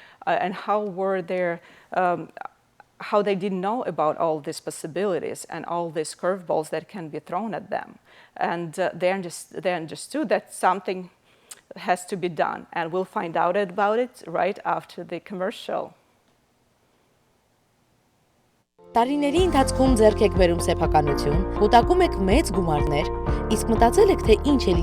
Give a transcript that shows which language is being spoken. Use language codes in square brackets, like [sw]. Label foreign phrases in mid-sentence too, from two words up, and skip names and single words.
[en] they didn't know about all these possibilities and all these curveballs that can be thrown at them, and they understood that something has to be done, and we'll find out about it right after the commercial. [hy] Տարիների ընթացքում ձեռք եք բերում սեփականություն, կուտակում եք մեծ գումարներ, իսկ մտածել եք, թե ինչ է